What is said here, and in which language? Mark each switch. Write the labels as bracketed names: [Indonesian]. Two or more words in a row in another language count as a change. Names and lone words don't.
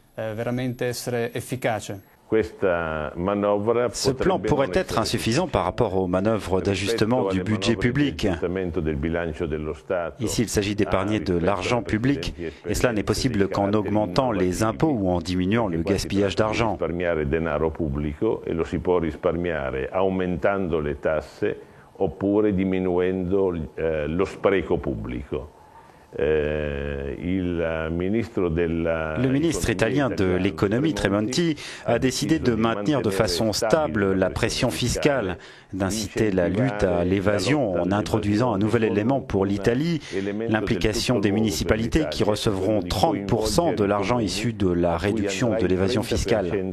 [French] Ce plan pourrait être insuffisant par rapport aux manœuvres d'ajustement du budget public. Ici, il s'agit d'épargner de l'argent public, et cela n'est possible qu'en augmentant les impôts ou en diminuant le gaspillage d'argent. [Italian] Oppure diminuendo lo spreco pubblico. [French] Le ministre italien de l'économie, Tremonti, a décidé de maintenir de façon stable la pression fiscale, d'inciter la lutte à l'évasion en introduisant un nouvel élément pour l'Italie, l'implication des municipalités qui recevront 30% de l'argent issu de la réduction de l'évasion fiscale.